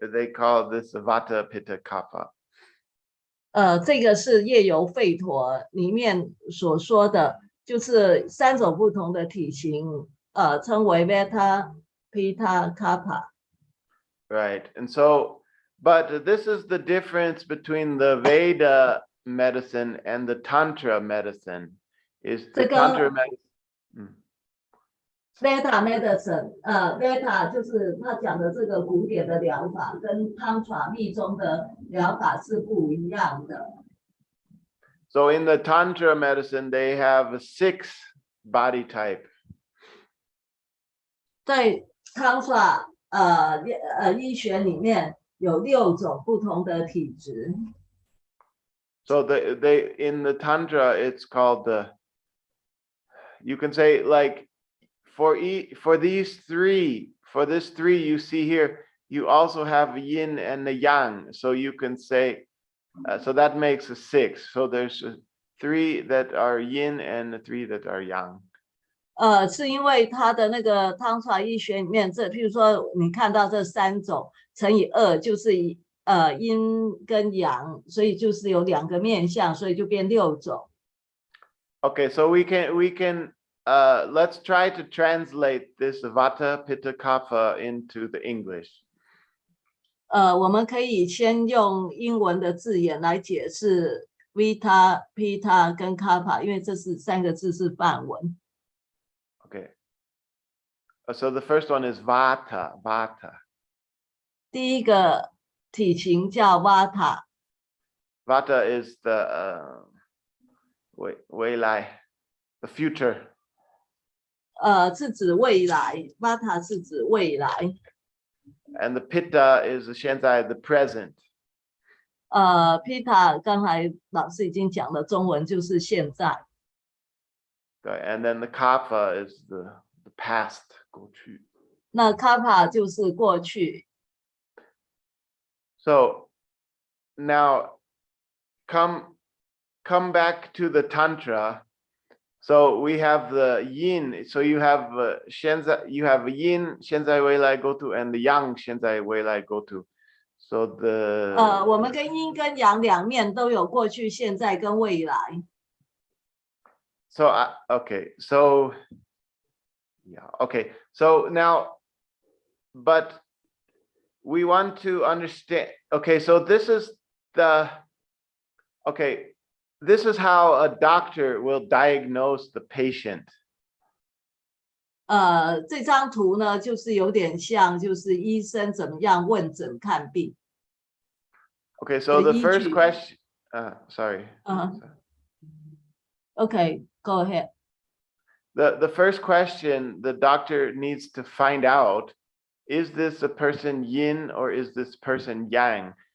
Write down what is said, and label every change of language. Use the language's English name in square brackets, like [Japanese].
[English] They call this Vata, Pitta, Kapha. [Chinese] 这个是夜游吠陀里面所说的，就是3种不同的体型，称为 Vata, Pitta, Kapha。 [English] Right, and so, but this is the difference between the Veda medicine and the Tantra medicine. Is the Tantra medicine? [Chinese] Veda medicine， Veda 就是他讲的这个古典的疗法，跟 Tantra 密宗的疗法是不一样的。 [English] So in the Tantra medicine, they have 6 body type. [Chinese] 在 Tantra 医学里面有6种不同的体质。 [English] So they in the Tantra, it's called the. You can say like. For these three, you see here, you also have yin and the yang. So you can say, so that makes a 6. So there's 3 that are yin and 3 that are yang. [Chinese] 是因为它的那个汤传医学里面，譬如说你看到这3种乘以2就是阴跟阳，所以就是有2个面相，所以就变6种。 [English] Okay, so we can. Let's try to translate this Vata, Pitta, Kapha into the English. [Chinese] 我们可以先用英文的字眼来解释 Vata, Pitta 跟 Kapha， 因为这是3个字是梵文。 [English] Okay. So the first one is Vata. [Chinese] 第一个体型叫 Vata。 [English] Vata is the [Chinese] 未来, [English] the future. [Chinese] 是指未来 ，Vata 是指未来。 [English] And the Pitta is [Chinese] 现在 [English] the present. [Chinese] Pitta 刚才老师已经讲了，中文就是现在。 [English] Okay, and then the Kapha is the past. [Chinese] 过去。那 Kapha 就是过去。 [English] So now come back to the Tantra. So we have the yin. So you have you have yin [Chinese] 现在未来 [English] go to and the yang 现在未来 go to. So the [Chinese] 我们跟阴跟阳两面都有过去、现在跟未来。 [English] So okay, so yeah, okay. So now, but we want to understand. Okay, so this is the okay. This is how a doctor will diagnose the patient. [Chinese] 这张图呢，就是有点像，就是医生怎么样问诊看病。 [English] Okay, so the first question. Sorry. Okay, go ahead. The first question the doctor needs to find out, is this a person yin or is this person yang?